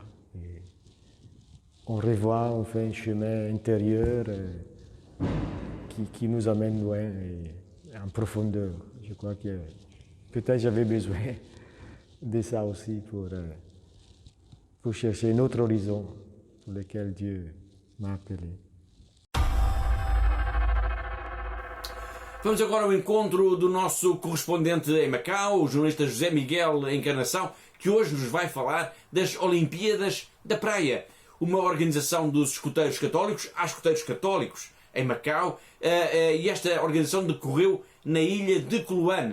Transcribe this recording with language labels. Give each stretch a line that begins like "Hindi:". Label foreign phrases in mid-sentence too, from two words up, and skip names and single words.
French: Et on revoit, on fait un chemin intérieur qui nous amène loin et en profondeur. Je crois que peut-être j'avais besoin de ça aussi pour chercher un autre horizon pour lequel Dieu m'a appelé.
Portuguese: Vamos agora ao encontro do nosso correspondente em Macau, o jornalista José Miguel Encarnação, que hoje nos vai falar das Olimpíadas da Praia, uma organização dos escuteiros católicos. Há escuteiros católicos em Macau e esta organização decorreu na ilha de Coluane.